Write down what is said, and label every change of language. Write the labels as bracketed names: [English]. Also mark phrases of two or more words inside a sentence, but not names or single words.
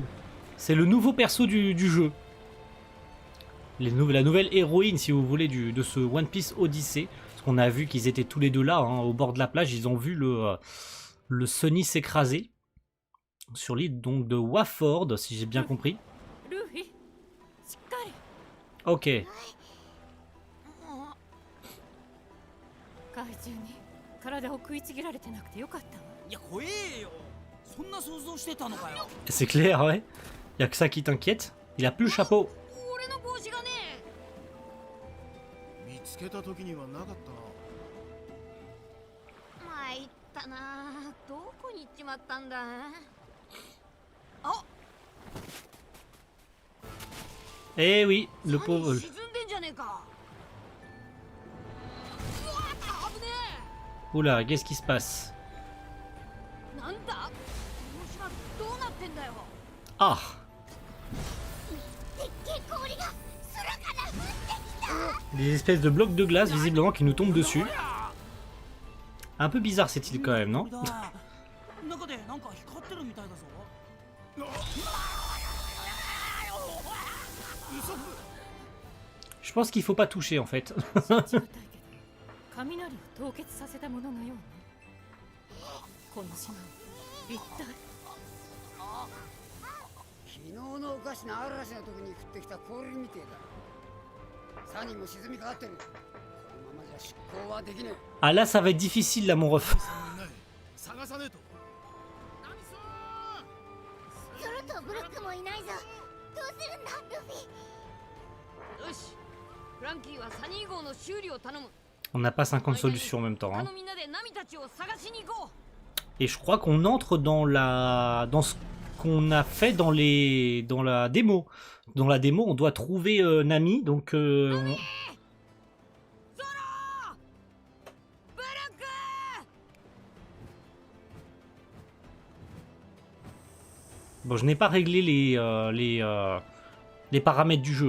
[French] C'est le nouveau perso du jeu. La nouvelle héroïne, si vous voulez, de ce One Piece Odyssey. Parce qu'on a vu qu'ils étaient tous les deux là, hein, au bord de la plage. Ils ont vu le Sony s'écraser. Sur l'île donc de Waford, si j'ai bien compris. Ok. [Japanese] 怪獣に体を食いちぎられてなくてよかったわ。いや怖えよ。そんな想像してたのかよ。 [French] C'est clair, ouais. Y a que ça qui t'inquiète. Il a plus le chapeau. [Japanese] 俺の帽子がね。見つけた時にはなかったな。参ったな。どこに行っちまったんだ。 [French] Eh oui, le pauvre. [Japanese] 沈んでんじゃねえか。うわー、危ねえ。 [French] Oula, qu'est-ce qui se passe? [Japanese] なんだ？この島どうなってんだよ。 Ah! [French] Des espèces de blocs de glace visiblement qui nous tombent dessus. Un peu bizarre cette île quand même, non? [Japanese] 中でなんか光ってるみたいだぞ。 [French] Je pense qu'il faut pas toucher en fait. [Japanese] 雷を凍結させたもののようね。この島一体。昨日のおかしな嵐の時に降ってきた氷みてえだ。サニーも沈みかかってる。このままじゃ出航はできねえ。 [French] Ah là ça va être difficile là mon ref. [Japanese] 探さねえと。ゾロとブロックもいないぞ。どうするんだルフィ。よし。フランキーはサニー号の修理を頼む。 [French] On n'a pas 50 solutions en même temps. [Japanese] 他 [French] Hein. [Japanese] のみんなでナミたちを探しに行こう。 [French] Et je crois qu'on entre dans ce qu'on a fait dans la démo. Dans la démo, on doit trouver Nami. Donc bon, je n'ai pas réglé les paramètres du jeu.